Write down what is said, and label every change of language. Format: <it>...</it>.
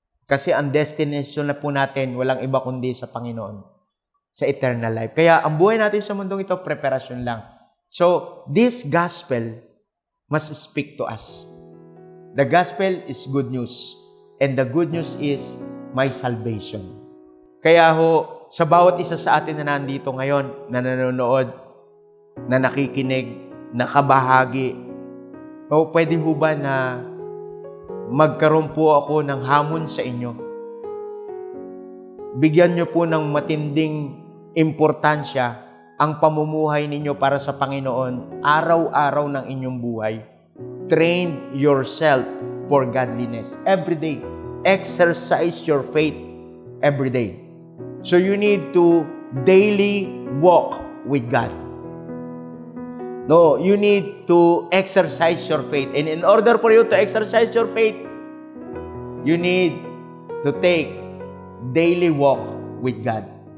<tl>Kasi ang destination na po natin, walang iba kundi sa Panginoon, sa eternal life. Kaya ang buhay natin sa mundong ito, preparasyon lang.</tl> <en>So, this gospel must speak to us. The gospel is good news. And the good news is my salvation.</en> <tl>Kaya sa bawat isa sa atin na nandito ngayon, na nanonood, na nakikinig, nakabahagi, pwede ho ba na magkaroon po ako ng hamon sa inyo? Bigyan nyo po ng matinding importansya ang pamumuhay ninyo para sa Panginoon, araw-araw ng inyong buhay.</tl> <en>Train yourself for godliness every day. Exercise your faith every day. So you need to daily walk with God. No, you need to exercise your faith. And in order for you to exercise your faith, you need to take daily walk with God.</en>